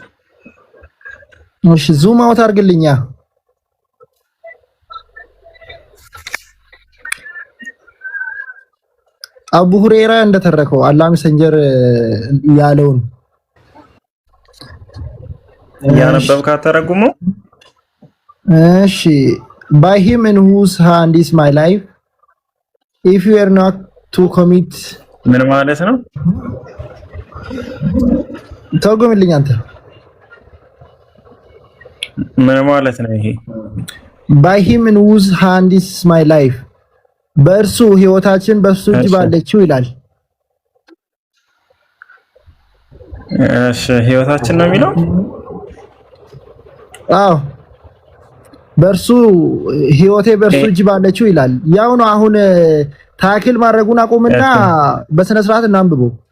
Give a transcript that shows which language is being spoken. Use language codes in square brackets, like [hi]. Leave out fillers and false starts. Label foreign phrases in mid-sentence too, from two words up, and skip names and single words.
[am] እሺ [en] zoom out [am] አድርግልኛ። አቡ ሁረይራ እንደተረከው አላህ መሰንጀር ያለውን ያነበብካ ተረጉሞ [en] እሺ by him in whose hand is my life if you are not to commit [am] ምን ማለት ነው? ተርጉምልኝ አንተ። ምን ማለት ነው ይሄ? [en] by him in whose hand is my life [am] በእርሱ ህይወታችን በሱ እጅ ባለችው ይላል። እሺ ህይወታችን ነው የሚለው? አዎ በእርሱ ህይወቴ በእርሱ እጅ ባለችው ይላል። ያው ነው። አሁን ታክል ማድረጉን አቁምና በስነ ስርዓት እናንብበው።